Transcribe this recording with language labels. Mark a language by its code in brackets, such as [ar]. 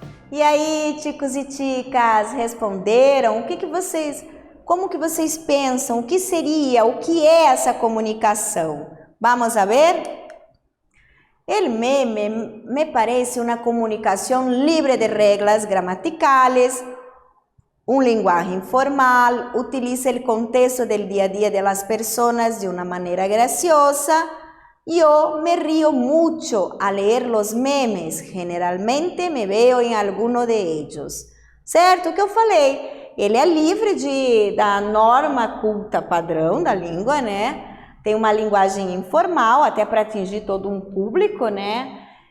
[pt] E aí, ticos e ticas, responderam? Como que vocês pensam? O que seria? O que é essa comunicação? [es] Vamos a ver? El meme me parece una comunicación libre de reglas gramaticales, un lenguaje informal, utiliza el contexto del día a día de las personas de una manera graciosa. Yo me río mucho al leer los memes, generalmente me veo em alguno de ellos. [pt] Certo? O que eu falei, ele é livre da norma culta padrão da língua, né? Tem uma linguagem informal, até para atingir todo um público, né?